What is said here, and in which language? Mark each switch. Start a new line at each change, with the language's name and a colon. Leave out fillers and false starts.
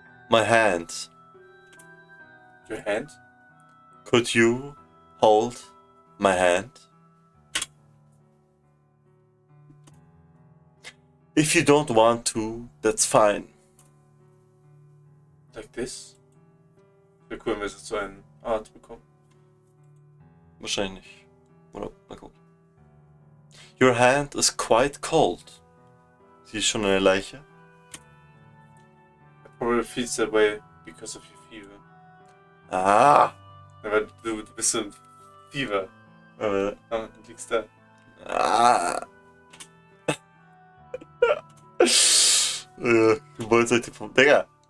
English: My hand. Your hand? Could you hold my hand? If you don't want to, that's fine. Like this?
German: Wäre cool, wenn wir jetzt so eine Art bekommen. Wahrscheinlich nicht. Oder, na gut.
English: Your hand is quite cold.
German: Sie ist schon eine Leiche.
English: It probably feels that way because of your fever. Ah!
German: Aber du bist so ein Fever. Aber, Ah, du liegst da. ah! Du wolltest heute vom Digga.